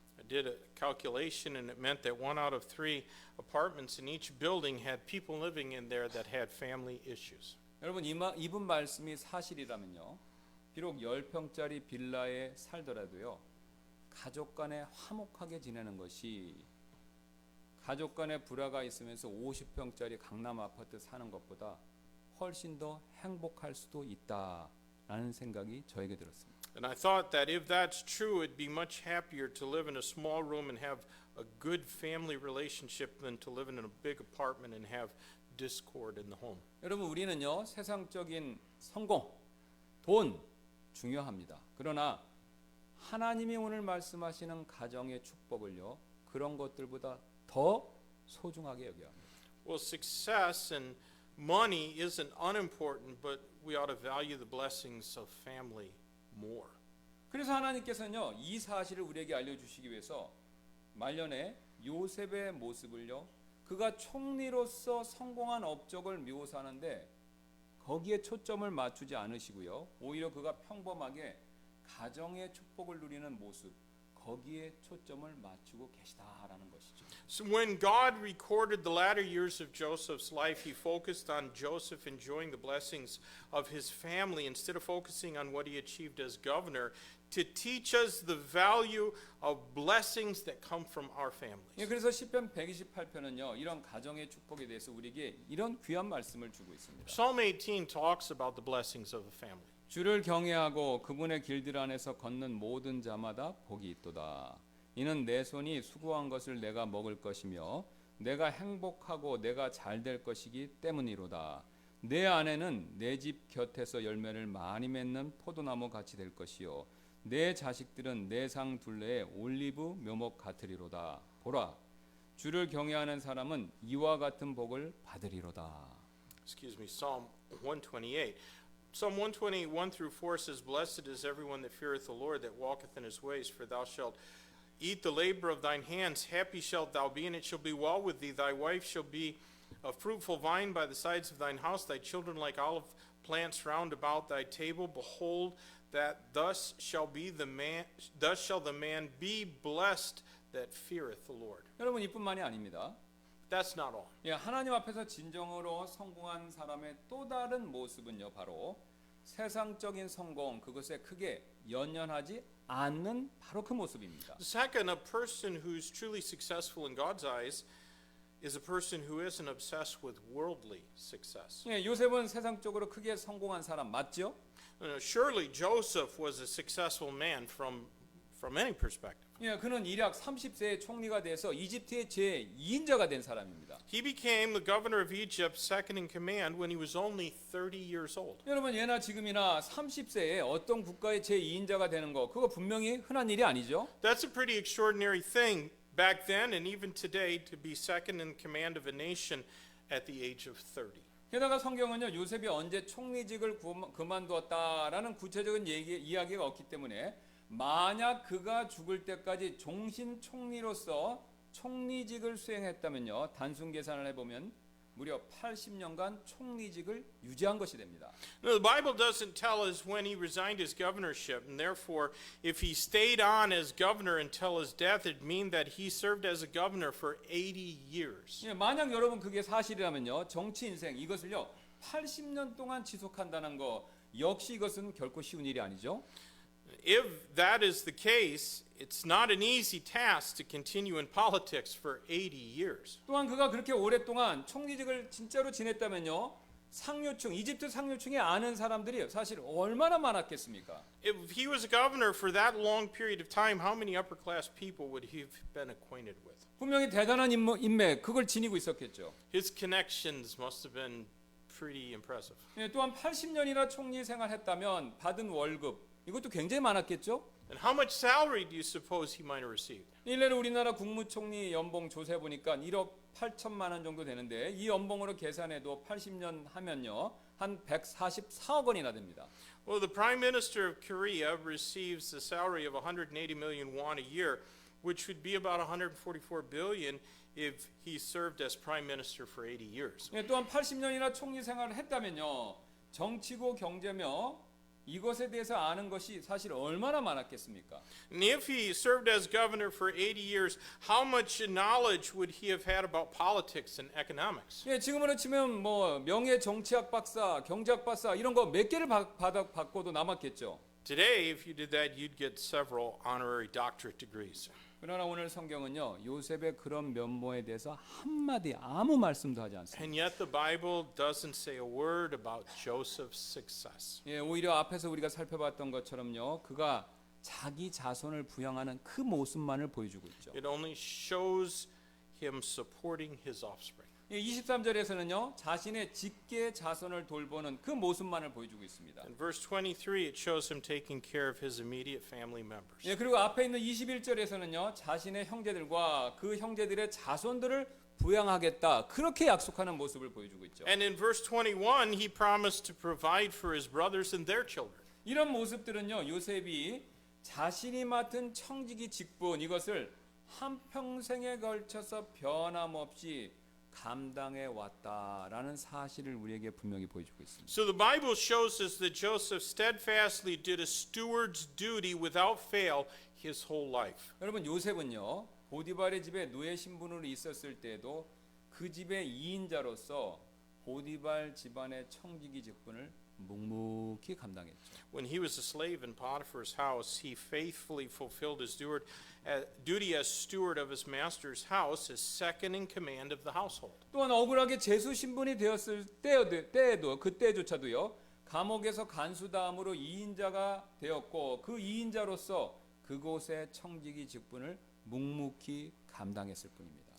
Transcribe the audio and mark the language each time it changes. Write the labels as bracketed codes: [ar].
[en] I did a calculation and it meant that 1 out of 3 apartments in each building had people living in there that had family issues. [ko] 여러분, 이분 말씀이 사실이라면요, 비록 10평짜리 빌라에 살더라도요, 가족 간에 화목하게 지내는 것이 가족 간에 불화가 있으면서 50평짜리 강남 아파트 사는 것보다 훨씬 더 행복할 수도 있다라는 생각이 저에게 들었습니다. [en] And I thought that if that's true, it'd be much happier to live in a small room and have a good family relationship than to live in a big apartment and have discord in the home. [ko] 여러분, 우리는요, 세상적인 성공, 돈 중요합니다. 그러나 하나님이 오늘 말씀하시는 가정의 축복을요, 그런 것들보다 더 소중하게 여겨야 합니다. [en] Well, success and money isn't unimportant, but we ought to value the blessings of family more. [ko] 그래서 하나님께서는요, 이 사실을 우리에게 알려주시기 위해서 말년에 요셉의 모습을요, 그가 총리로서 성공한 업적을 묘사하는데 거기에 초점을 맞추지 않으시고요, 오히려 그가 평범하게 가정의 축복을 누리는 모습, 거기에 초점을 맞추고 계시다라는 것이죠. [en] So when God recorded the latter years of Joseph's life, he focused on Joseph enjoying the blessings of his family instead of focusing on what he achieved as governor, to teach us the value of blessings that come from our families. [ko] 예, 그래서 시편 128편은요, 이런 가정의 축복에 대해서 우리에게 이런 귀한 말씀을 주고 있습니다. [en] Psalm 18 talks about the blessings of a family. [ko] 주를 경외하고 그분의 길들 안에서 걷는 모든 자마다 복이 있도다. 이는 내 손이 수고한 것을 내가 먹을 것이며 내가 행복하고 내가 잘 될 것이기 때문이로다. 내 아내는 내 집 곁에서 열매를 많이 맺는 포도나무 같이 될 것이요 내 자식들은 내 상 둘레에 올리브 묘목 같으리로다. 보라, 주를 경외하는 사람은 이와 같은 복을 받으리로다. [en] Excuse me, Psalm 128. Psalm 128, 1 through 4 says, Blessed is everyone that feareth the Lord, that walketh in his ways, for thou shalt eat the labor of thine hands. Happy shalt thou be, and it shall be well with thee. Thy wife shall be a fruitful vine by the sides of thine house, thy children like olive plants round about thy table. Behold, that thus shall the man be blessed that feareth the Lord. [ko] 여러분, 이뿐만이 아닙니다. [en] That's not all. [ko] 예, 하나님 앞에서 진정으로 성공한 사람의 또 다른 모습은요, 바로 세상적인 성공, 그것에 크게 연연하지 않는 바로 그 모습입니다. [en] Second, a person who's truly successful in God's eyes is a person who isn't obsessed with worldly success. [ko] 예, 요셉은 세상적으로 크게 성공한 사람 맞죠? [en] Surely Joseph was a successful man from any perspective. [ko] 예, 그는 일약 30세의 총리가 돼서 이집트의 제2인자가 된 사람입니다. [en] He became the governor of Egypt, second in command, when he was only 30 years old. [ko] 여러분, 예나 지금이나 30세에 어떤 국가의 제2인자가 되는 거, 그거 분명히 흔한 일이 아니죠? [en] That's a pretty extraordinary thing back then and even today to be second in command of a nation at the age of 30. [ko] 게다가 성경은요, 요셉이 언제 총리직을 그만두었다라는 구체적인 이야기가 없기 때문에 만약 그가 죽을 때까지 종신 총리로서 총리직을 수행했다면요, 단순 계산을 해보면 무려 80년간 총리직을 유지한 것이 됩니다. [en] No, the Bible doesn't tell us when he resigned his governorship, and therefore, if he stayed on as governor until his death, it'd mean that he served as a governor for 80 years. [ko] 예, 만약 여러분 그게 사실이라면요, 정치 인생 이것을요 80년 동안 지속한다는 거 역시 이것은 결코 쉬운 일이 아니죠. [en] If that is the case, it's not an easy task to continue in politics for 80 years. [ko] 또한 그가 그렇게 오랫동안 총리직을 진짜로 지냈다면요, 상류층, 이집트 상류층에 아는 사람들이 사실 얼마나 많았겠습니까? [en] If he was a governor for that long period of time, how many upper class people would he have been acquainted with? [ko] 분명히 대단한 인맥, 그걸 지니고 있었겠죠. [en] His connections must have been pretty impressive. [ko] 예, 또한 80년이나 총리 생활했다면 받은 월급, 이것도 굉장히 많았겠죠. [en] And how much salary do you suppose he might have received? [ko] 일례로 우리나라 국무총리 연봉 조사해 보니까 1억 8천만 원 정도 되는데 이 연봉으로 계산해도 80년 하면요 한 144억 원이나 됩니다. [en] Well, the Prime Minister of Korea receives the salary of 180 million won a year, which would be about 144 billion if he served as Prime Minister for 80 years. [ko] 예, 또한 80년이나 총리 생활을 했다면요 정치고 경제며 이것에 대해서 아는 것이 사실 얼마나 많았겠습니까? [en] And if he served as governor for 80 years, how much knowledge would he have had about politics and economics? [ko] 예, 지금으로 치면 뭐 명예 정치학 박사, 경제학 박사 이런 거 몇 개를 받고도 남았겠죠. [en] Today, if you did that, you'd get several honorary doctorate degrees. [ko] 그러나 오늘 성경은요 요셉의 그런 면모에 대해서 한마디 아무 말씀도 하지 않습니다. [en] And yet the Bible doesn't say a word about Joseph's success. [ko] 예, 오히려 앞에서 우리가 살펴봤던 것처럼요 그가 자기 자손을 부양하는 그 모습만을 보여주고 있죠. [en] It only shows him supporting his offspring. [ko] 예, 23절에서는요 자신의 직계 자손을 돌보는 그 모습만을 보여주고 있습니다. [en] In verse 23, it shows him taking care of his immediate family members. [ko] 예, 그리고 앞에 있는 21절에서는요 자신의 형제들과 그 형제들의 자손들을 부양하겠다. 그렇게 약속하는 모습을 보여주고 있죠. [en] And in verse 21, he promised to provide for his brothers and their children. [ko] 이런 모습들은요. 요셉이 자신이 맡은 청지기 직분 이것을 한평생에 걸쳐서 변함없이 감당해 왔다라는 사실을 우리에게 분명히 보여주고 있습니다. [en] So the Bible shows us that Joseph steadfastly did a steward's duty without fail his whole life. [ko] 여러분 요셉은요. 보디발의 집에 노예 신분으로 있었을 때에도 그 집의 2인자로서 보디발 집안의 청지기 직분을 묵묵히 감당했죠. [en] When he was a slave in Potiphar's house, he faithfully fulfilled his duty as steward of his master's house, as second in command of the household. [ko] 또한 억울하게 제수 신분이 되었을 때에도 그때조차도요. 감옥에서 간수다음으로 2인자가 되었고 그 2인자로서 그곳의 청지기 직분을 묵묵히 감당했을 뿐입니다.